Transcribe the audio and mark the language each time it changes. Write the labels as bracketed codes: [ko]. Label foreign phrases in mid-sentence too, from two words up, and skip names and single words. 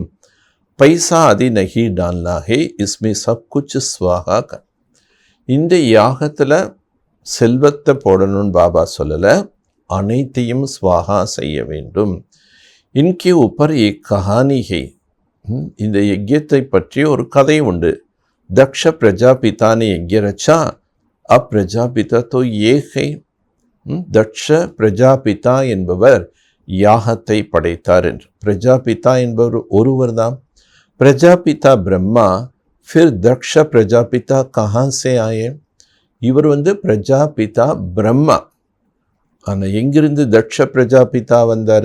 [hi] पैसा आदि नहीं डालना है इसमें सब कुछ स्वाहा कर, [ta] இந்த யாகத்தில் செல்வத்தை போடணும்னு பாபா சொல்லலை, அனைத்தையும் ஸ்வாகா செய்ய வேண்டும். [hi] इनके ऊपर कहानी है, [ta] இந்த யஜ்யத்தை பற்றி ஒரு கதை உண்டு. [hi] தக்ஷ பிரஜாபிதா ने यज्ञ रचा, अब प्रजापिता तो ये है. [ta] தக்ஷ பிரஜாபிதா என்பவர் யாகத்தை படைத்தார் என்று. பிரஜாபிதா என்பவர் ஒருவர் தான். பிரஜாபிதா பிரம்மா, [hi] फिर दक्ष प्रजापिता कहाँ से आए, [ta] இவர் பிரஜாபிதா பிரம்மா, ஆனால் எங்கிருந்து தக்ஷ பிரஜாபிதா வந்தார்?